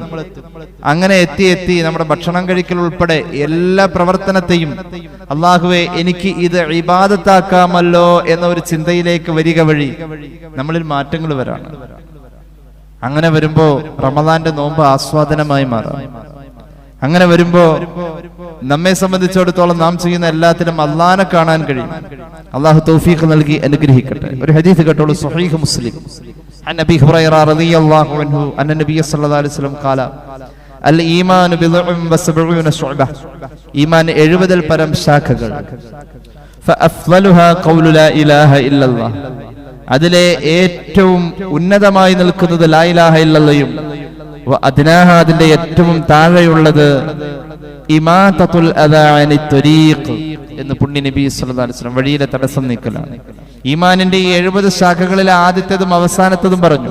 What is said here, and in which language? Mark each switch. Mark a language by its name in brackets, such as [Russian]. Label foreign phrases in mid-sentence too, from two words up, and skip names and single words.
[Malayalam] അങ്ങനെ എത്തി നമ്മുടെ ഭക്ഷണം കഴിക്കൽ ഉൾപ്പെടെ എല്ലാ പ്രവർത്തനത്തെയും അല്ലാഹുവേ എനിക്ക് ഇത് ഇബാദത്താക്കാമല്ലോ എന്ന ഒരു ചിന്തയിലേക്ക് വരിക വഴി നമ്മളിൽ മാറ്റങ്ങൾ വരാണ്. അങ്ങനെ വരുമ്പോ റമദാന്റെ നോമ്പ് ആസ്വാദനമായി മാറാം. അങ്ങനെ വരുമ്പോ നമ്മെ സംബന്ധിച്ചിടത്തോളം നാം ചെയ്യുന്ന എല്ലാത്തിനും അല്ലാഹനെ കാണാൻ കഴിയും. അല്ലാഹു തൗഫീഖ് നൽകി അനുഗ്രഹിക്കട്ടെ. ഒരു ഹദീസ് കേട്ടോളൂ, സ്വഹീഹ് മുസ്ലിം. [Arabic] عن أبي هريرة رضي الله عنه أن النبي صلى الله عليه وسلم قال الإيمان بضع وسبعون شعبة. [Malayalam] ഈമാൻ 70 പരം ശാഖകൾ. [Arabic] فأفضلها قول لا إله إلا الله. [Malayalam] അതിലെ ഏറ്റവും ഉന്നതമായി നിൽക്കുന്നത് [Arabic] لا إله إلا الله [Malayalam] വഅദ്നാഹ അതിന്റെ ഏറ്റവും താഴെയുള്ളത് [Arabic] إماطة الأذى عن الطريق [Malayalam] എന്ന് പുണ്യ നബി [Arabic] صلى الله عليه وسلم. [Malayalam] വഴിയിലെ തടസ്സം നീക്കലാണ്. ഈമാനിന്റെ ഈ 70 ശാഖകളിലെ ആദ്യത്തേതും അവസാനത്തേതും പറഞ്ഞു.